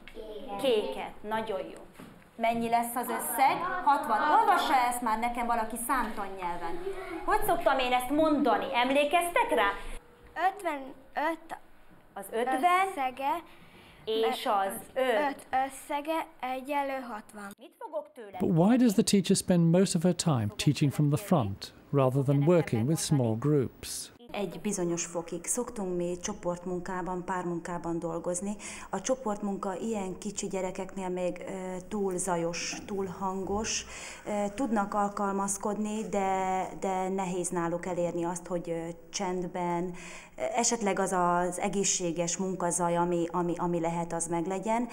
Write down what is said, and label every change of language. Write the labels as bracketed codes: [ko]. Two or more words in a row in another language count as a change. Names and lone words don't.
[hu] Kéket. Nagyon jó. Mennyi lesz az összeg? 60. Olvassa ezt már nekem valaki számtannyelven. Hogy szoktam én ezt mondani? Emlékeztek rá? 55 Az 50 összege és az 5. 5 összege egyenlő 60. Mit fogok tőle? [en] But why does the teacher spend most of her time teaching from the front rather than working with small groups? [hu] Egy bizonyos fokig szoktunk mi csoportmunkában, pármunkában dolgozni. A csoportmunka ilyen kicsi gyerekeknél még túl zajos, túl hangos. Tudnak alkalmazkodni, de nehéz náluk elérni azt, hogy csendben, esetleg az az egészséges munkazaj, ami lehet, az meglegyen.